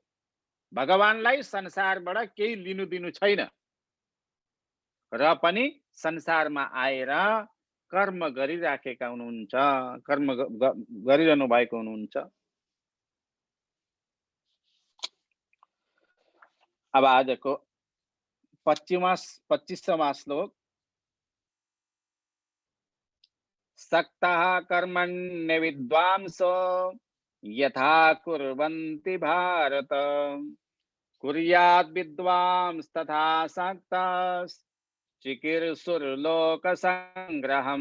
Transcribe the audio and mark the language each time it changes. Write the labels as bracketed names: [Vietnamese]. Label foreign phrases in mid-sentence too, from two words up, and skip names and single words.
[Nepali] भगवानलाई संसारबाट केही लिनु दिनु छैन र पनि संसारमा आएर कर्म गरिराखेका हुनुहुन्छ, कर्म गरिरहनु भएको हुनुहुन्छ। अब आजको 25वां श्लोक। [Sanskrit] सक्तः कर्मण्य विद्वांसो यथा कुर्वन्ति भारत कुर्यात् विद्वांस तथा सक्तस् चिकीर्षुर्लोक संग्रहम्।